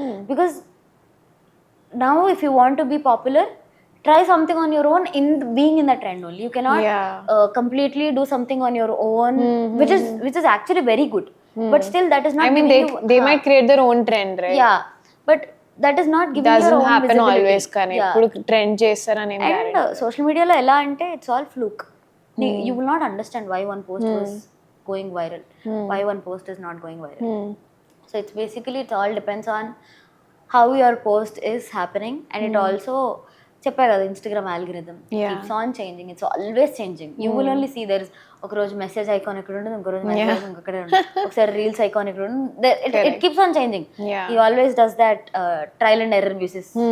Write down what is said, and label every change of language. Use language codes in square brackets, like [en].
[en] Because now if you want to be popular, try something on your own in being in the trend only. You cannot completely do something on your own, which is actually very good. But still that is not, I mean, they might create their own trend, right? Yeah, but that is not giving your doesn't own happen visibility. [te] always కానీ ఇప్పుడు trend చేస్తారని ఏం [en] And social media lo ela ante it's all fluke. You will not understand why one post was going viral, why one post is not going viral. So it's basically, it all depends on how your post is happening. And it also చెప్పా కదా, Instagram algorithm keeps on changing, it's always changing. [te] You will only see there is, ఒక రోజు message icon ఇక్కడ ఉంటుంది, ఇంకో రోజు message ఇంకొకటే ఉంటుంది, ఒకసారి రీల్స్ ఐకాన్ ఇక్కడ ఉంటుంది. [en] It keeps on changing. He always does that trial and error basis.